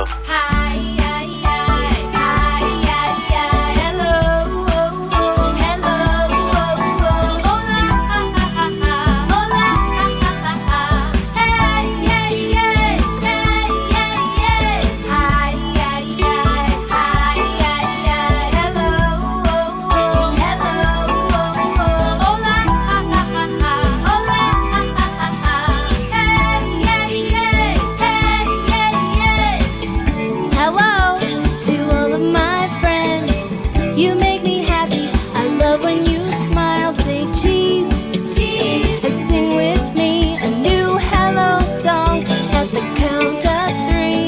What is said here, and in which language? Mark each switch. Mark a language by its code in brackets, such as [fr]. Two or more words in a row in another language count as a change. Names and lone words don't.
[en] Hi, hi, hi, hi, hi, hi, hello, hello, [es] hola, hola, [en] hey, hey, hey, hey, hey, hey, hi, hi, hi, hi, hi, hello, hello, [es] hola, hola, [en] hey, hey, hey, hey, hey, hey. Hello to all of my friends. You make me happy. I love when you smile. Say cheese, cheese, and sing with me a new hello song at the count of 3.